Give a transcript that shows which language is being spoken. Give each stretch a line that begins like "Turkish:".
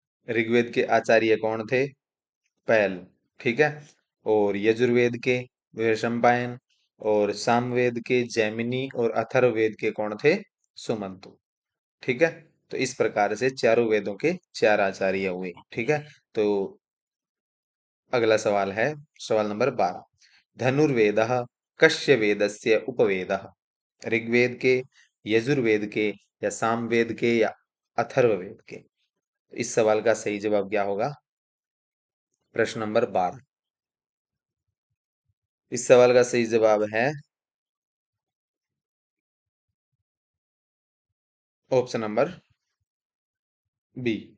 Hindi: ऋग्वेद के आचार्य कौन थे? पैल। ठीक है, और यजुर्वेद के वैशंपायन, और सामवेद के जैमिनी, और अथर्ववेद के कौन थे? सुमंतु। ठीक है, तो इस प्रकार से चारों वेदों के चार आचार्य हुए। ठीक है, तो अगला सवाल है सवाल नंबर 12।
Sanskrit: धनुर्वेदः कस्य वेदस्य उपवेदः?
Hindi: ऋग्वेद के, यजुर्वेद के या सामवेद के या अथर्ववेद के? इस सवाल का सही जवाब क्या होगा? प्रश्न नंबर 12। इस सवाल का सही जवाब है ऑप्शन नंबर बी।